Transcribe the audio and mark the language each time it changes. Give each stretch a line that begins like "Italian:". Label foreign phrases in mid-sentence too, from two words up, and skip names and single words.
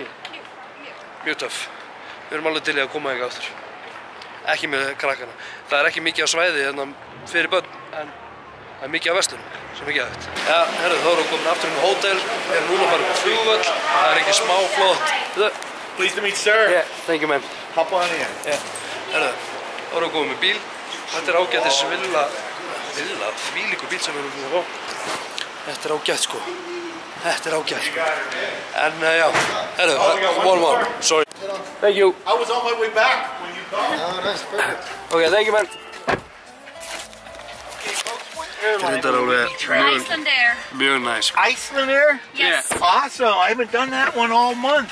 Icelandic: Mjög töff við erum alveg til í að koma hingað aftur ekki með krakkana það er ekki mikið á svæði hérna fyrir börn en það er mikið á verslunum sem er geðvægt ja, herru, þá erum við komin aftur inn á hótel við erum núna bara upp á flugvöll það er ekki smá flott
English: Pleased to meet sir. Yeah, thank you man Hop on in. Yeah,
Icelandic: herru þá erum við komin með bíl þetta er ágætis villa þvílíkur bíl sem við erum búin að fá þetta er ágætt sko en já, herru,
English: one more sorry thank you I was on my way back when you called. Oh, that's perfect. okay, thank you man
Icelandic: Þetta Icelandair. mjög næs
English: Icelandair? Yes. Awesome. I haven't done that one all month.